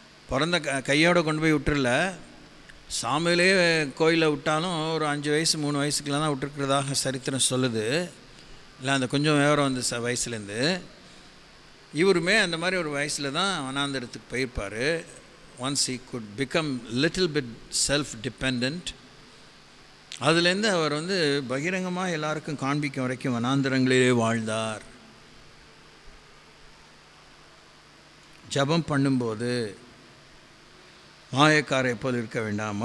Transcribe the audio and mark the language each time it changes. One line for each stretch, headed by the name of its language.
Tamil: பிறந்த கையோடு கொண்டு போய் விட்டுறல, சாமியிலே கோயிலில் விட்டாலும் ஒரு 5 வயசு 3 வயசுக்கெலாம் தான் விட்டுருக்கிறதாக சரித்திரம் சொல்லுது. இல்லை அந்த கொஞ்சம் விவரம் வந்து வயசுலேருந்து. இவருமே அந்த மாதிரி ஒரு வயசில் தான் வனாந்தரத்துக்கு போயிருப்பார்.
English: Once he could become little bit self-dependent.
Tamil: அதுலேருந்து அவர் வந்து பகிரங்கமாக எல்லாருக்கும் காண்பிக்கும் வரைக்கும் வனாந்தரங்களிலே வாழ்ந்தார். ஜபம் பண்ணும்போது மாயக்காரை போல் இருக்க வேண்டாம்.